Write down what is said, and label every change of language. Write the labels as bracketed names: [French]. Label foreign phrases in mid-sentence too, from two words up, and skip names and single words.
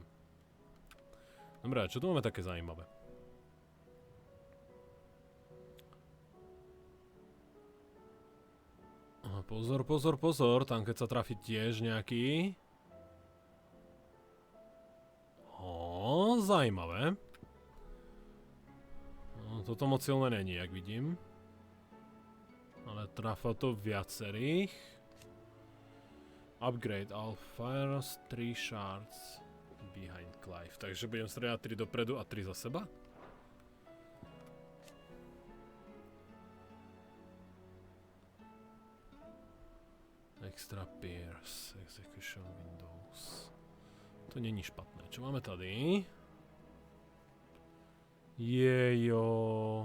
[Slovak] Dobre, čo tu máme také zaujímavé? Pozor, pozor, pozor, tam keď sa trafí tiež nejaký... Zaujímavé. [Czech] Toto moc silné není, jak vidím. [Slovak] Ale trafa to viacerých. [English] Upgrade all fires, 3 shards behind Clive. [Slovak] Takže budem strieľať 3 dopredu a 3 za seba. Extra Pierce, Execution Windows. [Czech] To není špatné. Čo máme tady? Jejo.